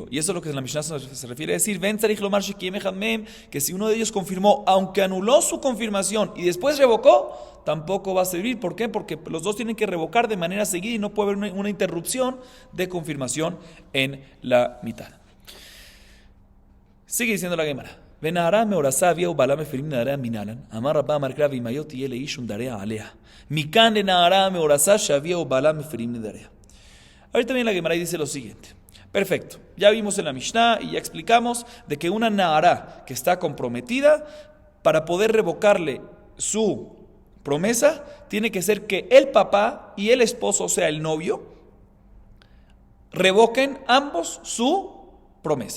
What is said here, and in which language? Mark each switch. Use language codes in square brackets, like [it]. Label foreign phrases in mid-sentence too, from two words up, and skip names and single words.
[es] Y eso es lo que en la Mishnah se refiere a decir, que si uno de ellos confirmó, aunque anuló su confirmación y después revocó, tampoco va a servir. ¿Por qué? Porque los dos tienen que revocar de manera seguida y no puede haber una interrupción de confirmación en la mitad. Sigue diciendo la Gemara. [he] ונערה מאורסה אביה ובעלה מפרים נעריה מנהלן, אמר רבא אמר קרא ואימהות תהיה לאיש ונדריה עליה. מכאן לנערה מאורסה שאביה ובעלה מפרים נדריה. [es] Ahorita viene la Gemara y dice lo siguiente. Perfecto, ya vimos en la Mishnah y ya explicamos de que una Nahara que está comprometida, para poder revocarle su promesa, tiene que ser que el papá y el esposo, o sea el novio, revoquen ambos su promesa.